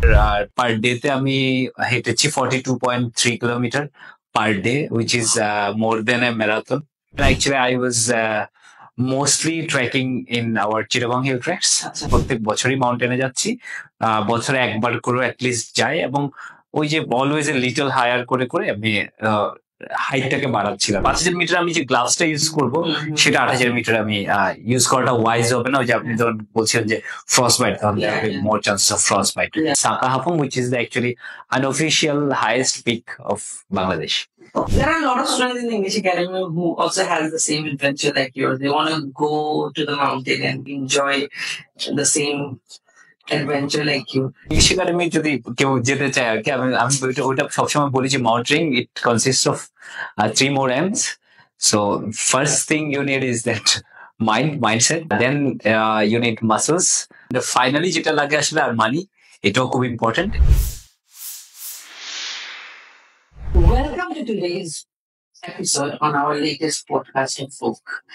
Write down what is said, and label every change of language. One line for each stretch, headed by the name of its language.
Bangla: আর per day তে আমি হেঁটেছি 42.3 kilometre per day,
English: which is more than a marathon. Actually, I was mostly trekking in our Chittagong Hill Treks.
Bangla: প্রত্যেক বছরই মাউন্টেনে যাচ্ছি, বছরে একবার করে অ্যাটলিস্ট যাই, এবং ওই যে অলওয়েজ এ লিটল হায়ার করে করে আমি হাইটটাকে বাড়াচ্ছিলাম। 5,000 মিটার আমি যে গ্লাভসটা ইউজ করব সেটা 8,000 মিটার আমি ইউজ করাটা ওয়াইজ হবে না। ওই যে আপনি ধরুন বলছিলেন যে ফ্রস্ট বাইট, তাহলে মোর chances of frost byte. Saka Haphong,
English: which is the actually unofficial highest peak of Bangladesh. There are a lot of students in the English Academy who also has the same adventure like yours. They want to go to the mountain and enjoy the same adventure like you.
Bangla: English academy যদি কেউ যেতে চায় আর কি, আমি আমি ওইটা সবসময় বলি যে
English: Mountaineering it consist of 3 more M's. So first thing you need is that mindset, then you need muscles, and finally
Bangla: যেটা লাগে আসলে আর মানি, এটাও খুব important.
English: Welcome to today's episode on our latest podcast of Folk.